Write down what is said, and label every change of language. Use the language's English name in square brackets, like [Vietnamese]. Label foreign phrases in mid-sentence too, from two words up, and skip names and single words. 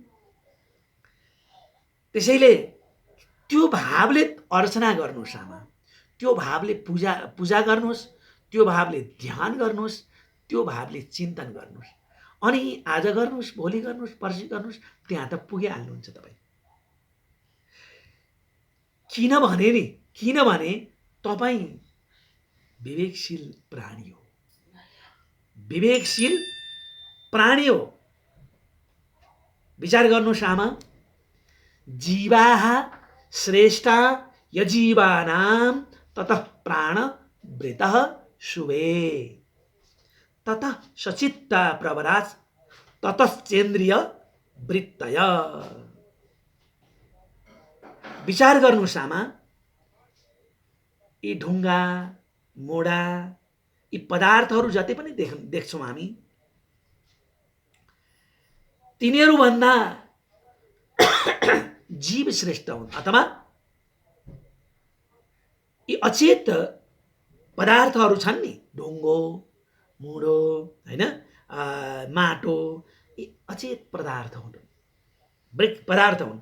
[Nepali] त्यसैले त्यो भावले अर्चना गर्नुहोस् आमा, त्यो भावले पूजा गर्नुहोस्, त्यो भावले ध्यान गर्नुहोस्, त्यो भावले चिन्तन गर्नुहोस्, अनि आज गर्नुहोस्, भोलि गर्नुहोस्, पर्सि गर्नुहोस्, त्यहाँ त पुगिहाल्नुहुन्छ तपाईँ। किनभने तपाईँ विवेकशील प्राणी हो, विवेकशील प्राणी हो। विचार गर्नुहोस् आमा, [Sanskrit] जीवाः श्रेष्ठा यजीवानां ततः प्राण वृतः शुभे ततः सचित्ता प्रवराज ततश्चेन्द्रिय वृत्तय। [Nepali] विचार गर्नुहोस् आमा, यी ढुङ्गा मोडा यी पदार्थहरू जति पनि देख्छौँ हामी, तिनीहरूभन्दा जीव श्रेष्ठ हुन्, अथवा यी अचेत पदार्थहरू छन् नि, ढुङ्गो मुडो हैन, माटो, यी अचेत पदार्थ हुन्, पदार्थ हुन्।